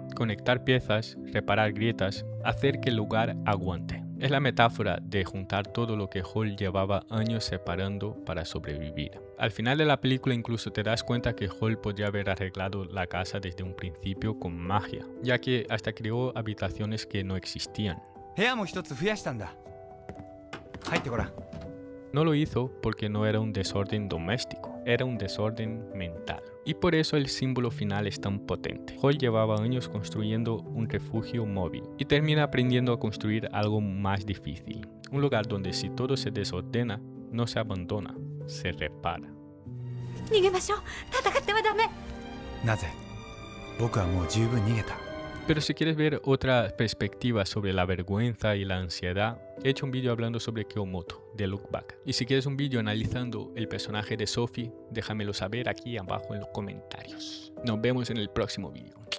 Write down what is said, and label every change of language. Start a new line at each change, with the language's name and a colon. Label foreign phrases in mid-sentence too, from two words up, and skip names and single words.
Spanish: Conectar piezas, reparar grietas, hacer que el lugar aguante. Es la metáfora de juntar todo lo que Hall llevaba años separando para sobrevivir. Al final de la película incluso te das cuenta que Hall podría haber arreglado la casa desde un principio con magia, ya que hasta creó habitaciones que no existían.
Japanese: 部屋も一つ増やしたんだ。入ってごらん。
Spanish: No lo hizo porque no era un desorden doméstico, era un desorden mental. Y por eso el símbolo final es tan potente. Hall llevaba años construyendo un refugio móvil y termina aprendiendo a construir algo más difícil. Un lugar donde si todo se desordena, no se abandona, se repara.
Japanese: 逃げましょう。戦ってはダメ。なぜ？僕はもう十分逃げた。
Spanish: Pero si quieres ver otra perspectiva sobre la vergüenza y la ansiedad, he hecho un vídeo hablando sobre Kyomoto, de Look Back. Y si quieres un vídeo analizando el personaje de Sophie, déjamelo saber aquí abajo en los comentarios. Nos vemos en el próximo vídeo.